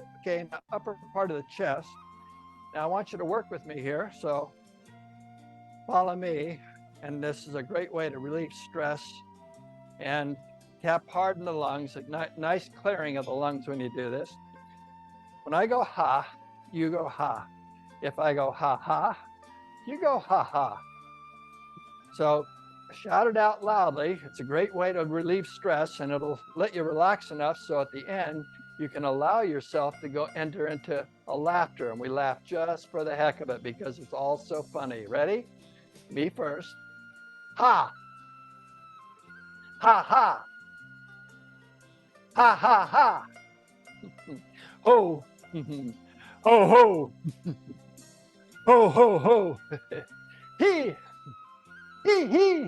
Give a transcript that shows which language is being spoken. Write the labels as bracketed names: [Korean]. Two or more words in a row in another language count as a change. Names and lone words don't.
[English] Okay, now upper part of the chest. Now I want you to work with me here, so follow me. And this is a great way to relieve stress and tap hard in the lungs, a nice clearing of the lungs when you do this. When I go ha, you go ha. If I go ha ha, you go ha ha. So shout it out loudly. It's a great way to relieve stress, and it'll let you relax enough so at the end you can allow yourself to enter into a laughter, and we laugh just for the heck of it because it's all so funny. Ready? Me first. Ha! Ha ha! Ha ha ha! Ho! Ho ho! Ho ho ho! He! He he!